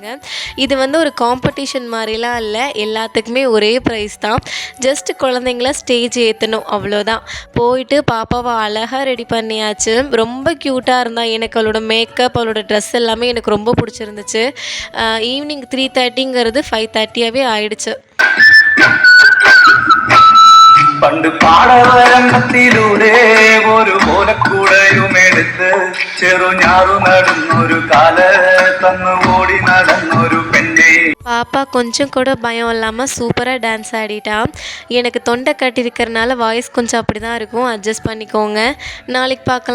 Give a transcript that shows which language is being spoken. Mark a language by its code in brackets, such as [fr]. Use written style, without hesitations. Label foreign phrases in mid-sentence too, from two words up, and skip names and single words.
[ta] இது வந்து ஒரு காம்படிஷன் மாதிரிலாம் இல்லை, எல்லாத்துக்குமே ஒரே ப்ரைஸ் தான். ஜஸ்ட் குழந்தைங்கள ஸ்டேஜ் ஏற்றணும், அவ்வளோதான். போயிட்டு பாப்பாவை அழகாக ரெடி பண்ணியாச்சு. ரொம்ப க்யூட்டாக இருந்தா. எனக்கு அவளோட மேக்கப், அவளோட ட்ரெஸ் எல்லாமே எனக்கு ரொம்ப பிடிச்சிருந்துச்சு. ஈவினிங் 3:30ங்கிறது 5:30ஆகவே ஆயிடுச்சு. [ml] പണ്ട് പാടവരങ്ങത്തിലൂടെ ഒരു ഓലക്കൂടയും എടുത്ത് ചെറുഞാറു നടന്നൊരു കാല തന്നു ഓടി നടന്നൊരു പെണ്ണെ. [ta] பாப்பா கொஞ்சம் கூட பயம் இல்லாமல் சூப்பராக டான்ஸ் ஆடிட்டா. எனக்கு தொண்டை கட்டியிருக்கிறனால வாய்ஸ் கொஞ்சம் அப்படி தான் இருக்கும், அட்ஜஸ்ட் பண்ணிக்கோங்க. நாளைக்கு பார்க்கலாம்.